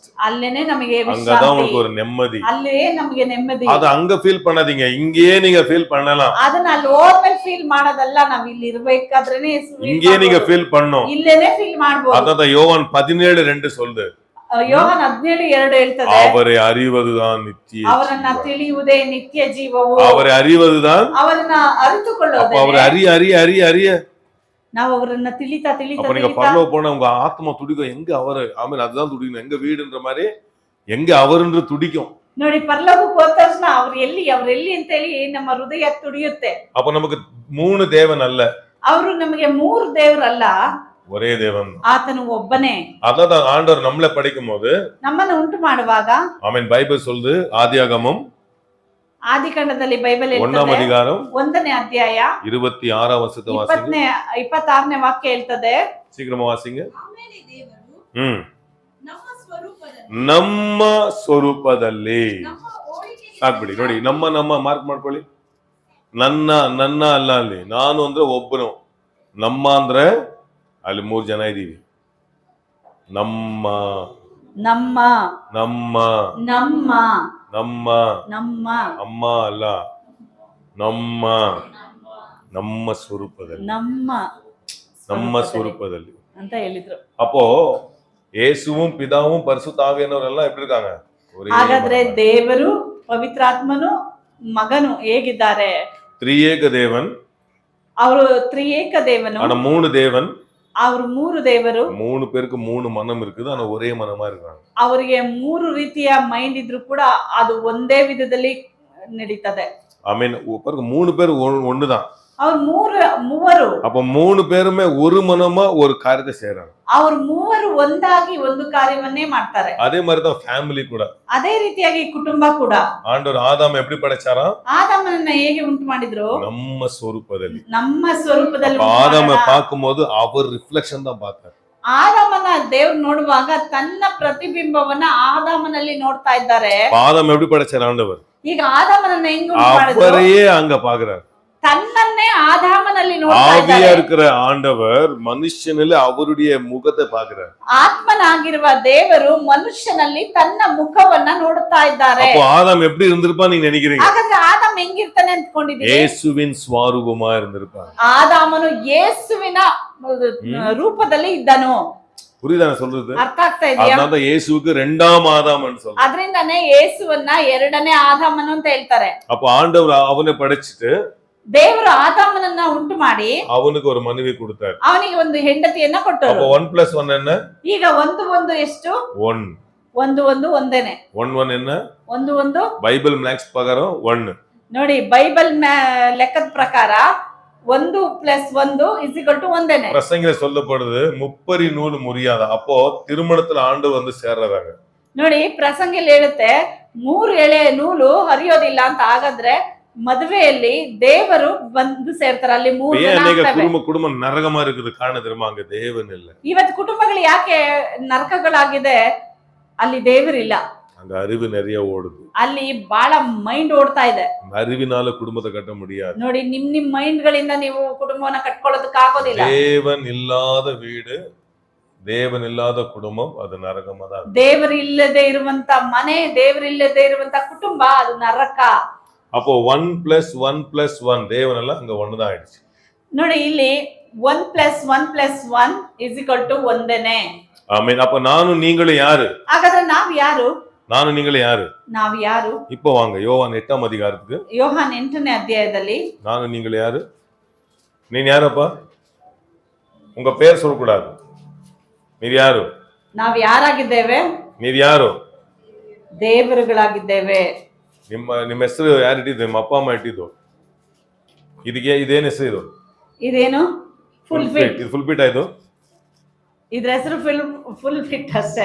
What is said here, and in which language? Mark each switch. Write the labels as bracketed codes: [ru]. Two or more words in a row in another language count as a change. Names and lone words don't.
[kn] ಅಲ್ಲೇನೆ ನಮಗೆ [ta] அங்கதான் [kn] ವಿಶ್ರಾಂತಿ, [ta] உங்களுக்கு ஒரு நிம்மதி. [kn] ಅಲ್ಲೇ ನಮಗೆ ನೆಮ್ಮದಿ. [ta] அது அங்க ஃபீல் பண்ணாதீங்க, இங்கேயே நீங்க ஃபீல் பண்ணலாம். [kn] ಅದನ್ನ ಅಲ್ಲಿ ಹೋದ್ಮೇಲೆ ಫೀಲ್ ಮಾಡೋದಲ್ಲ, ನಾವ್ ಇಲ್ಲಿ ಇರ್ಬೇಕಾದ್ರೇನೆ [ta] இங்கேயே நீங்க ஃபீல் பண்ணணும். [kn] ಇಲ್ಲೇನೆ ಫೀಲ್ ಮಾಡ್ಬೋದು. [ta] அதான் யோவான் 17:2 சொல்லுது, [kn] ಯೋಹಾನ 17:2 ಹೇಳ್ತದೆ, [ta] அவரை அறிவதுதான் நித்திய [kn] ಅವರನ್ನ [ta] ஜீவன். [kn] ತಿಳಿಯುವುದೇ ನಿತ್ಯ ಜೀವವು. [ta] அவரை அறிவதுதான், [kn] ಅವರನ್ನ [ta] அப்ப [kn] ಅರಿತುಕೊಳ್ಳೋದೇ. [ta] அவரை அறிய [kn] ನಾವು ಅವರನ್ನ ತಿಳಿತಾ ತಿಳಿತಾ [ta] அப்ப நீங்க [kn] ತಿಳಿತಾ [ta] பரலோகம் போனா உங்க ஆத்மா துடிக்கும், எங்க அவரு, அதுதான் துடிக்கணும், எங்க வீடுன்ற மாதிரி எங்க அவருன்ற துடிக்கும். [kn] ನೋಡಿ, ಪರಲೋಕಕ್ಕೆ ಹೋದ ತಕ್ಷಣ ಅವ್ರೆಲ್ಲಿ ಅಂತೇಳಿ ನಮ್ಮ ಹೃದಯ ತುಡಿಯುತ್ತೆ. [ta] அப்ப நமக்கு 3 தேவன் அல்ல, [kn] ಅವರು ನಮಗೆ 3 ದೇವರಲ್ಲ, [ta] ஒரே தேவன். [kn] ಆತನು ಒಬ್ಬನೇ. [ta] அதான் ஆண்டவர் நம்மளை படைக்கும் போது [kn] ನಮ್ಮನ್ನು ಉಂಟು ಮಾಡುವಾಗ [ta] பைபிள் சொல்லுது, ஆதியாகமம் [kn] ಆದಿಕಾಂಡದಲ್ಲಿ ಬೈಬಲ್ [ta] 1ஆம் [kn] ಹೇಳ್ತದೆ, [ta] அதிகாரம் [kn] 1ನೇ ಅಧ್ಯಾಯ [ta] 26ஆம் வசனத்தை வாசிங்க. [kn] 26ನೇ ವಾಕ್ಯ ಹೇಳ್ತದೆ, [ta] சீக்கிரமா வாசிங்க. [kn] ಆಮೇಲೆ ದೇವರು ನಮ್ಮ ಸ್ವರೂಪದಲ್ಲಿ ನಮ್ಮ ಸ್ವರೂಪದಲ್ಲಿ ನಮ್ಮ ಹೋಲಿಕೆಗೆ ಸಾಕ್ಬಿಡಿ. ನೋಡಿ, ನಮ್ಮ ಮಾರ್ಕ್ ಮಾಡ್ಕೊಳ್ಳಿ. ನನ್ನ ಅಲ್ಲ, ಅಲ್ಲಿ ನಾನು ಅಂದ್ರೆ ಒಬ್ಬನು, ನಮ್ಮ ಅಂದ್ರೆ ಅಲ್ಲಿ 3 ಜನ ಇದೀವಿ. ನಮ್ಮ ನಮ್ಮ ನಮ್ಮ ನಮ್ಮ ನಮ್ಮ ನಮ್ಮ ಅಮ್ಮ ಅಲ್ಲ, ನಮ್ಮ ನಮ್ಮ ಸ್ವರೂಪದಲ್ಲಿ, ನಮ್ಮ ಸ್ವರೂಪದಲ್ಲಿ ಅಂತ ಹೇಳಿದ್ರು. [ta] அப்போ இயேசுவும் பிதாவும் பரிசுத்த ஆவியானவரெல்லாம் எப்படி இருக்காங்க? ஒரே [kn] ಹಾಗಾದ್ರೆ ದೇವರು, ಪವಿತ್ರಾತ್ಮನು, ಮಗನು ಹೇಗಿದ್ದಾರೆ? ತ್ರಿಯೇಕ ದೇವನ್, ಅವರು ತ್ರಿಯೇಕ ದೇವನು, [ta] ஆனா 3 தேவன், [kn] ಅವರು 3 ದೇವರು. [ta] 3 பேருக்கு 3 மனம் இருக்குது, ஆனா ஒரே மனமா இருக்காங்க. [kn] ಅವರಿಗೆ 3 ರೀತಿಯ ಮೈಂಡ್ ಇದ್ರು ಕೂಡ ಅದು ಒಂದೇ ವಿಧದಲ್ಲಿ ನಡೀತದೆ. [ta] ஆமென். பாருங்க, 3 பேர் ஒண்ணுதான். [kn] ಅವ್ರು ಮೂವರು, [ta] அப்ப 3 பேருமே ஒரு மனமா ஒரு காரியத்தை செய்யறாங்க. [kn] ಅವ್ರು ಮೂವರು ಒಂದಾಗಿ ಒಂದು ಕಾರ್ಯವನ್ನೇ ಮಾಡ್ತಾರೆ. [ta] அதே மாதிரிதான் ஃபேமிலி கூட. [kn] ಅದೇ ರೀತಿಯಾಗಿ ಕುಟುಂಬ ಕೂಡ. [ta] ஆண்டவர் ஆதாம் எப்படி படைச்சாரா? [kn] ಆದಾಮನನ್ನ ಹೇಗೆ ಉಂಟು ಮಾಡಿದ್ರು? நம்ம ಸ್ವರೂಪದಲ್ಲಿ. ನಮ್ಮ ಸ್ವರೂಪದಲ್ಲಿ. [ta] ஆதாமை பார்க்கும்போது அவர் ರಿಫ್ಲೆಕ್ಷನ್ தான் பார்த்தார். [kn] ಆದಾಮನ ದೇವ್ರು ನೋಡುವಾಗ ತನ್ನ ಪ್ರತಿಬಿಂಬವನ್ನ ಆದಾಮನಲ್ಲಿ ನೋಡ್ತಾ ಇದ್ದಾರೆ. [ta] ஆதாம் எப்படி படைச்சார் ஆண்டவர்? [kn] ಈಗ ಆದಾಮನನ್ನ ಹೆಂಗ್ ಉಂಟು ಮಾಡಿದ್ರು? [ta] அவரையே அங்க பாக்குறார். [kn] ತನ್ನನ್ನೇ ಆದಾಮನಲ್ಲಿ ನೋಡ್ತಾ [ta] ஆவியா [kn] ಇದ್ದಾರೆ. [ta] இருக்கிற ஆண்டவர் மனுஷனில் அவருடைய முகத்தை பாக்குறார். [kn] ಆತ್ಮನಾಗಿರುವ ದೇವರು ಮನುಷ್ಯನಲ್ಲಿ ತನ್ನ ಮುಖವನ್ನ ನೋಡುತ್ತಾ ಇದ್ದಾರೆ. [ta] அப்போ ஆதாம் எப்படி இருந்திருப்பான்னு நீங்க நினைக்கிறீங்க? [kn] ಹಾಗಾದ್ರೆ ಆದಾಮ್ ಹೆಂಗಿರ್ತಾನೆ ಅಂದ್ಕೊಂಡಿದ್ದೀರಿ? [ta] இயேசுவின் ஸ்வரூபமா இருந்திருப்பார். [kn] ಆದಾಮನು ಯೇಸುವಿನ ರೂಪದಲ್ಲಿ ಇದ್ದನು. [ta] புரியுதா நான் சொல்றது? [kn] ಅರ್ಥ ಆಗ್ತಾ ಇದೆಯಾ? [ta] அதனால இயேசுவுக்கு 2ஆம் ஆதாம்னு சொல்றாங்க. [kn] ಅದರಿಂದಾನೇ ಯೇಸುವನ್ನ 2ನೇ ಆದಾಮನು ಅಂತ ಹೇಳ್ತಾರೆ. [ta] அப்போ ஆண்டவர் அவனை படைச்சிட்டு [kn] ದೇವರು ಆದಾಮನನ್ನ ಉಂಟು ಮಾಡಿ [ta] அவனுக்கு ஒரு மனைவி கொடுத்தார். [kn] ಅವನಿಗೆ ಒಂದು ಹೆಂಡತಿಯನ್ನ ಕೊಟ್ಟರು. [ta] அப்போ 1+1 என்ன? [kn] ಈಗ ಒಂದು ಎಷ್ಟು? [ta] 1. [kn] ಒಂದು ಒಂದೇನೆ. [ta] 1 என்ன? [kn] ಒಂದು [ta] பைபிள் மேக்ஸ் பிரகாரம் 1. [kn] ನೋಡಿ, ಬೈಬಲ್ ಲೆಕ್ಕದ ಪ್ರಕಾರ 1+1 ಒಂದೇನೆ. [ta] பிரசங்கில சொல்லப்படுது, முப்பரி நூல் முறியாத. அப்போ திருமணத்துல ஆண்டு வந்து சேர்றாங்க. [kn] ನೋಡಿ, ಪ್ರಸಂಗಿಯಲ್ಲಿ ಹೇಳುತ್ತೆ 3 ಎಳೆ ನೂಲು ಹರಿಯೋದಿಲ್ಲ ಅಂತ. ಹಾಗಾದ್ರೆ ಮದುವೆಯಲ್ಲಿ ದೇವರು ಬಂದು ಸೇರ್ತಾರೆ. ಅಲ್ಲಿ 3 ಜನ ಆಗ್ತವೆ. [ta] குடும்ப நரகமா இருக்குது. காரண தெரியுமா? அங்க தேவன் இல்ல. [kn] ಇವತ್ತು ಕುಟುಂಬಗಳು ಯಾಕೆ ನರಕಗಳಾಗಿದೆ? ಅಲ್ಲಿ ದೇವರಿಲ್ಲ. [ta] அங்க அறிவு நிறைய ஓடுது. [kn] ಅಲ್ಲಿ ಬಹಳ ಮೈಂಡ್ ಓಡ್ತಾ ಇದೆ. [ta] அறிவினால குடும்பத்தை கட்ட முடியாது. [kn] ನೋಡಿ, ನಿಮ್ ಮೈಂಡ್ ಗಳಿಂದ ನೀವು ಕುಟುಂಬವನ್ನ ಕಟ್ಕೊಳ್ಳೋದಕ್ಕೆ ಆಗೋದಿಲ್ಲ. [ta] தேவன் இல்லாத வீடு, தேவன் இல்லாத குடும்பம், அது நரகமா தான். [kn] ದೇವರಿಲ್ಲದೆ ಇರುವಂತ ಮನೆ, ದೇವರಿಲ್ಲದೆ ಇರುವಂತ ಕುಟುಂಬ, ಅದು ನರಕ. [ta] அப்போ 1+1+1 தேவன் எல்லாம் அங்க 1 தான் ஆயிடுச்சு. [kn] ನೋಡಿ, ಇಲ್ಲಿ 1+1+1 ಒಂದೇನೆ. [ta] ஆமென். அப்ப நானும் நீங்களும் யாரு? [kn] ಹಾಗಾದ್ರೆ ನಾವ್ ಯಾರು? [ta] நானும் நீங்களும் யாரு? [kn] ನಾವ್ ಯಾರು? [ta] இப்போ வாங்க யோவான் 8ஆம் அதிகாரத்துக்கு. [kn] ಯೋಹಾನ್ 8ನೇ ಅಧ್ಯಾಯದಲ್ಲಿ [ta] நானும் நீங்களும் யாரு? நீ யாரப்பா? உங்க பேர் சொல்லக்கூடாது. [kn] நீர் ಯಾರು? ನಾವು ಯಾರಾಗಿದ್ದೇವೆ? ನೀರ್ ಯಾರು? ದೇವರುಗಳಾಗಿದ್ದೇವೆ. ನಿಮ್ಮ ಹೆಸರು ಯಾರು ಇಟ್ಟಿದ್ದು? ನಿಮ್ಮ ಅಪ್ಪ ಅಮ್ಮ ಇಟ್ಟಿದ್ದು. ಇದೇನ್ ಹೆಸರು ಇದು? ಇದೇನು? ಫುಲ್ ಫಿಟ್. ಇದು ಫುಲ್ ಫಿಟ್ ಆಯ್ತು. ಇದ್ರ ಹೆಸರು ಫುಲ್ ಫಿಟ್ ಅಷ್ಟೇ.